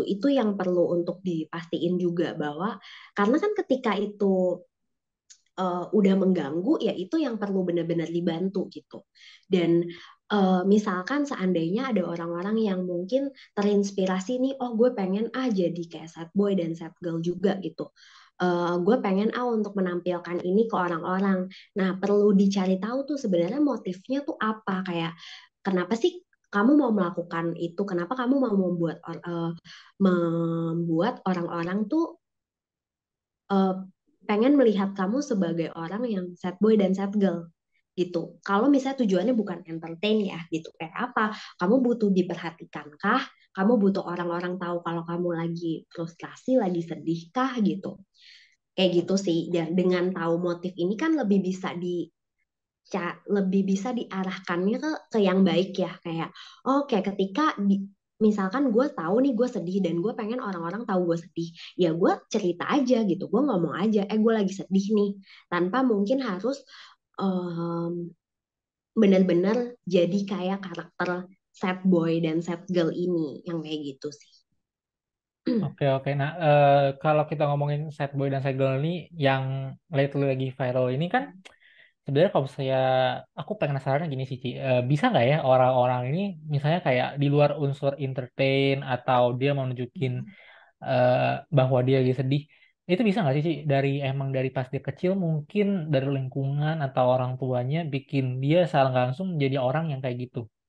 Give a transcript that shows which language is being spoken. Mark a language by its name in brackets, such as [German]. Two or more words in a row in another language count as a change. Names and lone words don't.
[Indonesian] Itu yang perlu untuk dipastiin juga bahwa karena kan ketika itu udah mengganggu ya itu yang perlu benar-benar dibantu gitu. Dan misalkan seandainya ada orang-orang yang mungkin terinspirasi nih, oh gue pengen jadi kayak [English] sad boy [Indonesian] dan [English] sad girl [Indonesian] juga gitu. Gue pengen untuk menampilkan ini ke orang-orang. Nah, perlu dicari tahu tuh sebenarnya motifnya tuh apa, kayak kenapa sih kamu mau melakukan itu? Kenapa kamu mau membuat orang-orang tuh uh, pengen melihat kamu sebagai orang yang [English] sad boy [Indonesian] dan [English] sad girl [Indonesian] gitu. Kalau misalnya tujuannya bukan entertain ya gitu. Kayak apa? Kamu butuh diperhatikan kah? Kamu butuh orang-orang tahu kalau kamu lagi frustrasi, lagi sedih kah gitu. Kayak gitu sih. Dan dengan tahu motif ini kan lebih bisa diarahkannya ke yang baik ya. Kayak oke ketika misalkan gue tahu nih gue sedih dan gue pengen orang-orang tahu gue sedih, ya gue cerita aja gitu, gue ngomong aja gue lagi sedih nih, tanpa mungkin harus um, benar-benar jadi kayak karakter [English] sad boy [Indonesian] dan [English] sad girl [Indonesian] ini yang kayak gitu sih. Oke oke. Nah, kalau kita ngomongin [English] sad boy [Indonesian] dan [English] sad girl [Indonesian] ini yang lately lagi viral ini kan sebenarnya kalau saya aku pengen penasaran gini sih Ci. Bisa nggak ya orang-orang ini misalnya kayak di luar unsur entertain atau dia mau nunjukin eh, bahwa dia lagi sedih, itu bisa nggak sih Ci? Dari emang dari pas dia kecil mungkin dari lingkungan atau orang tuanya bikin dia secara nggak langsung menjadi orang yang kayak gitu.